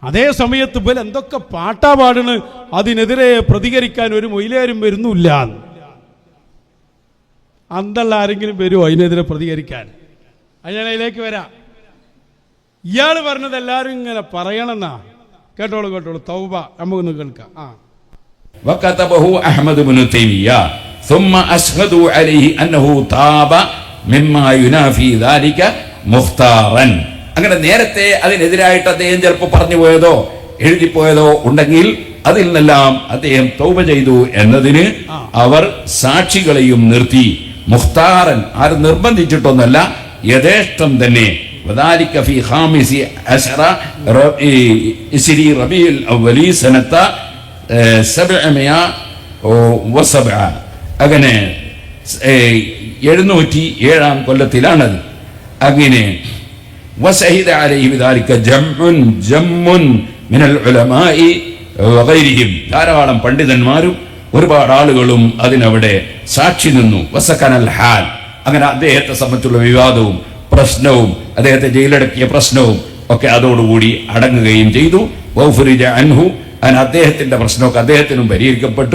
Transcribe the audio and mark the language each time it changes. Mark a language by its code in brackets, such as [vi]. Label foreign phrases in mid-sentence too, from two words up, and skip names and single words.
[ml] അതേ സമയത്ത് ഇവൽ എന്തൊക്കെ പാട്ടാ പാടണ്, അതിനെതിരെ പ്രതികരിക്കാൻ ഒരു മൊയിലേരും വരുന്നില്ല. അന്തള്ള ആരെങ്കിലും വരുമോ അതിനെതിരെ പ്രതികരിക്കാൻ? ഞാൻ അതിലേക്ക് വരാം. ഇയാൾ പറഞ്ഞത് എല്ലാവരും ഇങ്ങനെ പറയണമെന്നാ. കേട്ടോളൂ തൗബ നമുക്കൊന്ന് കേൾക്കാം. [ar] وكتبه أحمد بن تيمية ثم أشهدوا عليه أنه تاب مما ينافي ذلك مختارا. [ml] അങ്ങനെ നേരത്തെ അതിനെതിരായിട്ട് അദ്ദേഹം ചിലപ്പോൾ പറഞ്ഞു പോയതോ എഴുതിപ്പോയതോ ഉണ്ടെങ്കിൽ അതിൽ നിന്നെല്ലാം അദ്ദേഹം തൗബ ചെയ്തു എന്നതിന് അവർ സാക്ഷികളെയും നിർത്തി. മുഖ്താറൻ, ആരും നിർബന്ധിച്ചിട്ടൊന്നല്ല, യഥേഷ്ടം തന്നെ. [ar] وذلك في خامس عشر ربيع الأول سنة 707. [ml] അങ്ങനെ 707 കൊല്ലത്തിലാണത്. [ar] അങ്ങനെ وشهد عليه بذلك جمع من العلماء وغيرهم. [ml] ധാരാളം പണ്ഡിതന്മാരും ഒരുപാട് ആളുകളും അതിനവിടെ സാക്ഷി നിന്നു. [ar] وسكن الحال, [ml] അങ്ങനെ അദ്ദേഹത്തെ സംബന്ധിച്ചുള്ള വിവാദവും പ്രശ്നവും അദ്ദേഹത്തെ ജയിലടക്കിയ പ്രശ്നവും ഒക്കെ അതോടുകൂടി അടങ്ങുകയും ചെയ്തു. [ar] وفرج عنه, [ml] അങ്ങനെ അദ്ദേഹത്തിന്റെ പ്രശ്നമൊക്കെ അദ്ദേഹത്തിനും പരിഹരിക്കപ്പെട്ടു.